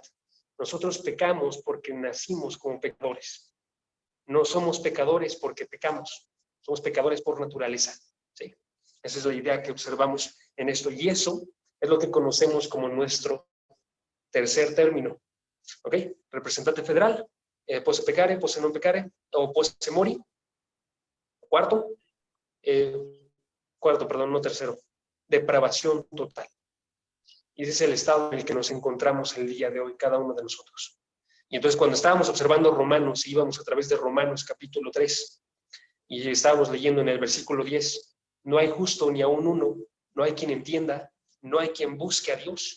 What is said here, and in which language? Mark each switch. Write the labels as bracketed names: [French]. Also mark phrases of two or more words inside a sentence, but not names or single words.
[Spanish] Nosotros pecamos porque nacimos como pecadores. No somos pecadores porque pecamos. Somos pecadores por naturaleza. ¿Sí? Esa es la idea que observamos en esto. Y eso es lo que conocemos como nuestro tercer término. ¿Ok? Representante federal, [Latin] posse pecare, posse non pecare, o posse mori. [Spanish] Cuarto, no tercero, depravación total. Y ese es el estado en el que nos encontramos el día de hoy, cada uno de nosotros. Y entonces cuando estábamos observando Romanos, íbamos a través de Romanos capítulo 3, y estábamos leyendo en el versículo 10, no hay justo ni aún uno, no hay quien entienda, no hay quien busque a Dios.